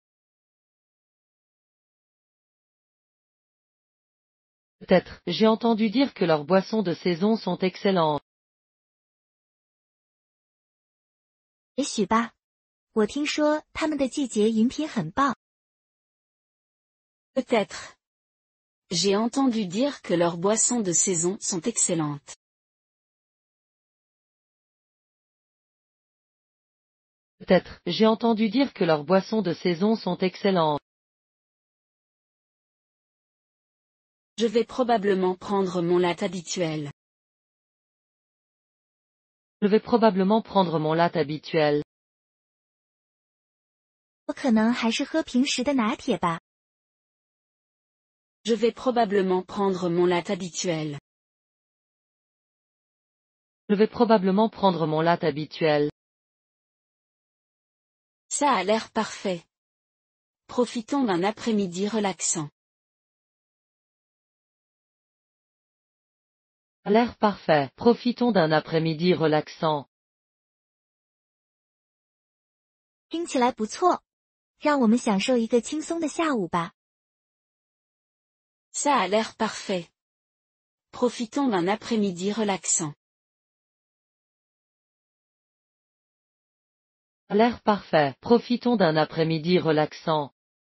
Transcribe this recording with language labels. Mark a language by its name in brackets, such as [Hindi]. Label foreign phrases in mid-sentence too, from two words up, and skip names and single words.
[French] Peut-être. J'ai entendu dire que leurs boissons de saison sont excellentes. [Chinese] 也许吧。我听说他们的季节饮品很棒。 [French] Peut-être. J'ai entendu dire que leurs boissons de saison sont excellentes. Peut-être. J'ai entendu dire que leurs boissons de saison sont excellentes. Je vais probablement prendre mon latte habituel. Je vais probablement prendre mon latte habituel. [Chinese] 我可能还是喝平时的拿铁吧。 [French] Je vais probablement prendre mon latte habituel. Je vais probablement prendre mon latte habituel. Ça a l'air parfait. Profitons d'un après-midi relaxant. A l'air parfait. Profitons d'un après-midi relaxant. [Chinese] 听起来不错，让我们享受一个轻松的下午吧。 [French] Ça a l'air parfait. Profitons d'un après-midi relaxant. A l'air parfait. Profitons d'un après-midi relaxant.